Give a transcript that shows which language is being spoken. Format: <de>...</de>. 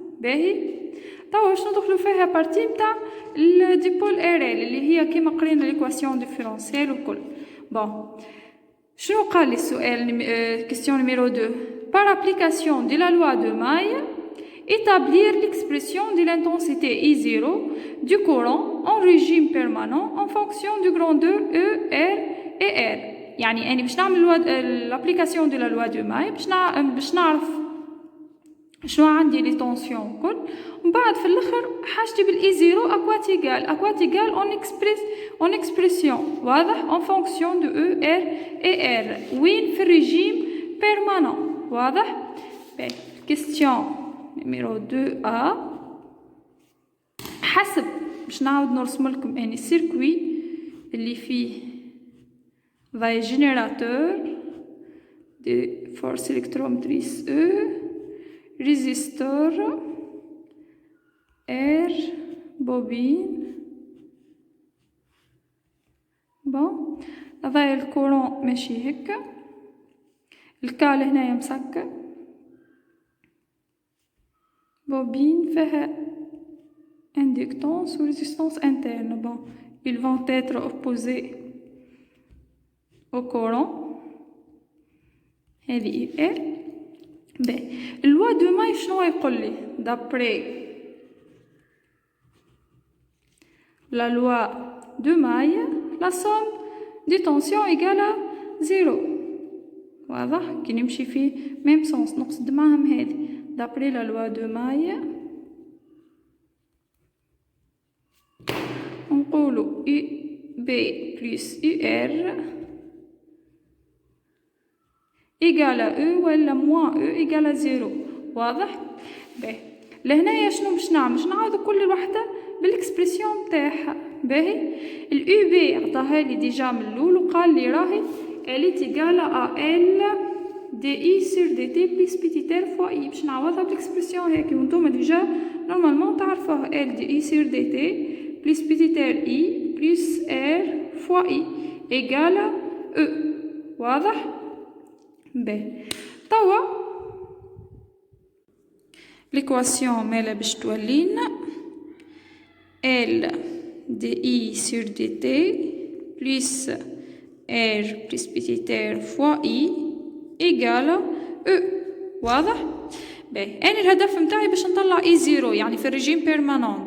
<ar>باهي توا باش ندخلو فيها بارتي نتاع الديبول اريل اللي هي كيما قرينا ليكواسيون ديفيرونسيال وكل. بون شنو قال لي السؤال كيستيون نيميرو 2؟</ar> <fr>par application de la loi de Maille établir l'expression de l'intensité I0 du courant en régime permanent en fonction du grandeur E, R et R.</fr> <ar>يعني باش نعمل</ar> <fr>l'application de la loi de Maille</fr> <ar>باش نعرف شنو عندي لي طونسيون كل، ومن بعد في الاخر حاجتي بالاي زيرو اكواتيغال اون اكسبريسيون واضح</ar> <fr>en fonction de E, R et R</fr> <ar>وين في الريجيم بيرمانون. واضح؟ كيستيون نيميرو 2A حسب باش نعاود نرسم لكم اني سيركوي اللي فيه ضاي جينيراتور دي فورس الكتروموتريس E ريزيستور R بوبين. بون هذا الكورون ماشي هكا، الكال هنايا مسكر، بوبين فيها</ar> <fr>inductance ou résistance interne. Bon, ils vont être opposés au courant.</fr> <ar>هذه R. باهي اللوا دو ماي شنو يقول لي؟</ar> <fr>d'après la loi de Maille la somme des tensions égale à 0.</fr> <ar>واضح؟ كي نمشي في ميم سونس نقصد معهم هذه</ar> <fr>d'après la loi de Maille</fr> <ar>نقولو UB plus UR إيجال E ولا موان E إيجال 0. واضح؟ باهي لهنايا شنو باش نعمل؟ باش نعاود كل وحدة بالإكسبرسيون تاعها. باهي الأو بي عطاها لي ديجا من الأول وقال لي راهي</ar> <fr>elle est égale à L</fr> <ar>دي sur dt plus petit r fois i. باش نعوضها بالإكسبرسيون هيك وانتوما ديجا نورمالمون تعرفوها L دي sur dt plus petit r i plus r fois i égale E. واضح؟ باهي توا l'équation مالا باش تولينا L دي I sur dt plus R plus petit r fois I égale E. واضح؟ باهي أنا الهدف متاعي باش نطلع I0 يعني في الريجيم بيرمانون.</ar>